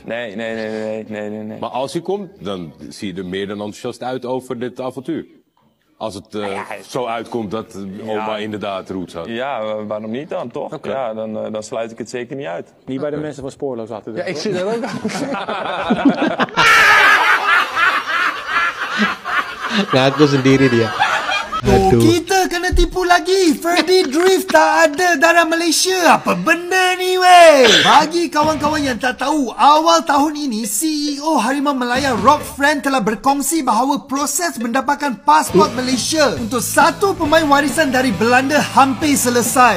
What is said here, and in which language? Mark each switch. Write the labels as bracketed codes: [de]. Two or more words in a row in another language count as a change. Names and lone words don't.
[nl] Nee. Maar als hij komt, dan zie je er meer dan enthousiast uit over dit avontuur. Als het zo uitkomt dat oma inderdaad roots had. Ja, waarom niet dan, toch? Okay. Ja, dan sluit ik het zeker niet uit. Niet bij de mensen van Spoorloos achter. Ja, ik zit er ook aan. [ms] Ngaku sendiri dia. Tuh, kita kena tipu lagi. Ferdy Drift tak ada darah Malaysia. Apa benda ni, weh? Bagi kawan-kawan yang tak tahu, awal tahun ini CEO Harimau Melaya Rob Friend telah berkongsi bahawa proses mendapatkan pasport Malaysia untuk satu pemain warisan dari Belanda hampir selesai.